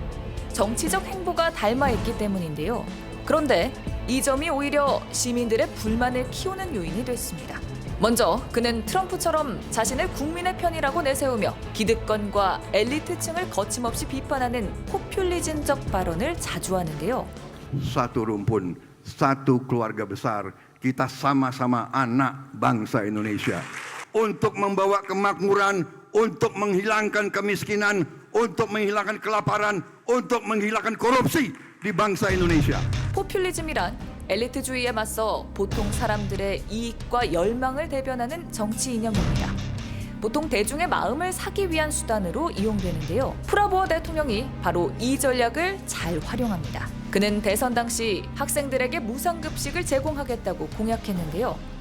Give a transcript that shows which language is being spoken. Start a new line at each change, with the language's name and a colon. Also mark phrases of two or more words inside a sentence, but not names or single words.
Korean: 정치적 행보가 닮아있기 때문인데요. 그런데 이 점이 오히려 시민들의 불만을 키우는 요인이 됐습니다. 먼저 그는 트럼프처럼 자신을 국민의 편이라고 내세우며 기득권과 엘리트층을 거침없이 비판하는 포퓰리즘적 발언을 자주 하는데요.
Indonesian: Satu rumpun, satu keluarga besar, kita sama-sama anak bangsa Indonesia. Untuk membawa kemakmuran, untuk menghilangkan kemiskinan, untuk menghilangkan kelaparan, untuk menghilangkan korupsi di bangsa Indonesia.
Korean: 포퓰리즘이란 엘리트주의에 맞서 보통 사람들의 이익과 열망을 대변하는 정치 이념입니다. 보통 대중의 마음을 사기 위한 수단으로 이용되는데요. 프라보어 대통령이 바로 이 전략을 잘 활용합니다. 그는 대선 당시 학생들에게 무상급식을 제공하겠다고 공약했는데요.